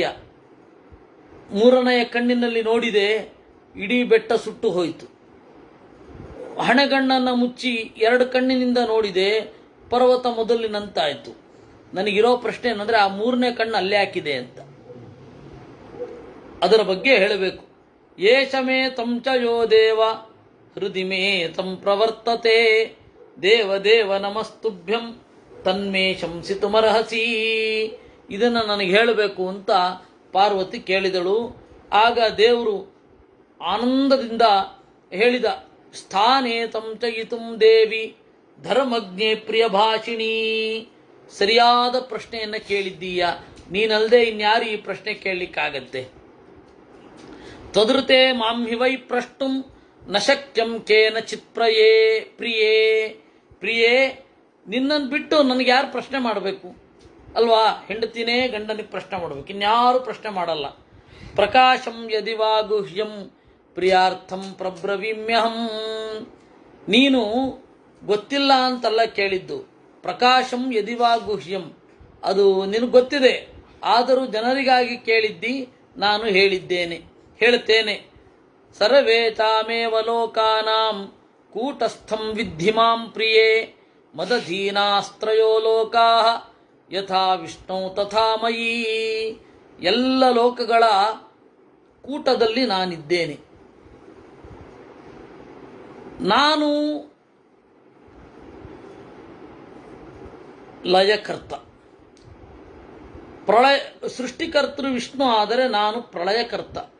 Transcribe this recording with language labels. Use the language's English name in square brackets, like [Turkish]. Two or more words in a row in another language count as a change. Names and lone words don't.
[Kannada] ಮೂರನೆಯ ಕಣ್ಣಿನಲ್ಲಿ ನೋಡಿದೆ, ಇಡೀ ಬೆಟ್ಟ ಸುಟ್ಟು ಹೋಯಿತು. ಹಣೆಗಣ್ಣನ್ನು ಮುಚ್ಚಿ ಎರಡು ಕಣ್ಣಿನಿಂದ ನೋಡಿದೆ, ಪರ್ವತ ಮೊದಲಿನಂತಾಯಿತು. ನನಗಿರೋ ಪ್ರಶ್ನೆ ಏನಂದ್ರೆ, ಆ ಮೂರನೇ ಕಣ್ಣು ಅಲ್ಲೇ ಹಾಕಿದೆ ಅಂತ. ಅದರ ಬಗ್ಗೆ ಹೇಳಬೇಕು. [Sanskrit] ಏಷಮೇ ತಂಚ ಯೋ ದೇವ ಹೃದಿ ಮೇ ತಂ ಪ್ರವರ್ತತೆ ದೇವ ದೇವ ನಮಸ್ತುಭ್ಯಂ ತನ್ಮೇ ಶಂಸಿತುಮರ್ಹಸಿ. [Kannada] ಇದನ್ನು ನನಗೆ ಹೇಳಬೇಕು ಅಂತ ಪಾರ್ವತಿ ಕೇಳಿದಳು. ಆಗ ದೇವರು ಆನಂದದಿಂದ ಹೇಳಿದ, [Sanskrit] ಸ್ಥಾನೇ ತಂಚಯಿತುಂ ದೇವಿ ಧರ್ಮಜ್ಞೆ ಪ್ರಿಯ ಭಾಷಿಣಿ. [Kannada] ಸರಿಯಾದ ಪ್ರಶ್ನೆಯನ್ನು ಕೇಳಿದ್ದೀಯ, ನೀನಲ್ಲದೆ ಇನ್ಯಾರು ಈ ಪ್ರಶ್ನೆ ಕೇಳಲಿಕ್ಕಾಗತ್ತೆ? [Sanskrit] ತ್ವದೃತೆ ಮಾಂ ಹಿ ವೈ ಪ್ರಷ್ಟುಂ ನ ಶಕ್ಯಂ ಕೇನಚಿತ್ ಪ್ರಿಯೇ. [Kannada] ಪ್ರಿಯೇ, ನಿನ್ನನ್ನು ಬಿಟ್ಟು ನನಗೆ ಯಾರು ಪ್ರಶ್ನೆ ಮಾಡಬೇಕು ಅಲ್ವಾ? ಹೆಂಡತಿನೇ ಗಂಡನಿಗೆ ಪ್ರಶ್ನೆ ಮಾಡಬೇಕು, ಇನ್ಯಾರು ಪ್ರಶ್ನೆ ಮಾಡಲ್ಲ. [Sanskrit] ಪ್ರಕಾಶಂ ಯದಿವಾ ಗುಹ್ಯಂ ಪ್ರಿಯಾರ್ಥಂ ಪ್ರಬ್ರವೀಮ್ಯಹಂ. [Kannada] ನೀನು ಗೊತ್ತಿಲ್ಲ ಅಂತಲ್ಲ ಕೇಳಿದ್ದು, [Sanskrit] ಪ್ರಕಾಶಂ ಯದಿವಾ ಗುಹ್ಯಂ, [Kannada] ಅದು ನಿನಗೆ ಗೊತ್ತಿದೆ, ಆದರೂ ಜನರಿಗಾಗಿ ಕೇಳಿದ್ದಿ, ನಾನು ಹೇಳುತ್ತೇನೆ. [Sanskrit] ಸರ್ವೇ ತಾಮೇವ ಲೋಕಾನಾಂ ಕೂಟಸ್ಥಂ ವಿದ್ಧಿ ಮಾಂ ಪ್ರಿಯೇ ಮದಧೀನಾಸ್ತ್ರಯೋ ಲೋಕಾಃ ಯಥಾ ವಿಷ್ಣು ತಥಾ ಮಯಿ. [Kannada] ಎಲ್ಲ ಲೋಕಗಳ ಕೂಟದಲ್ಲಿ ನಾನಿದ್ದೇನೆ. ನಾನು ಲಯಕರ್ತ, ಸೃಷ್ಟಿಕರ್ತೃ ವಿಷ್ಣು, ಆದರೆ ನಾನು ಪ್ರಳಯಕರ್ತ.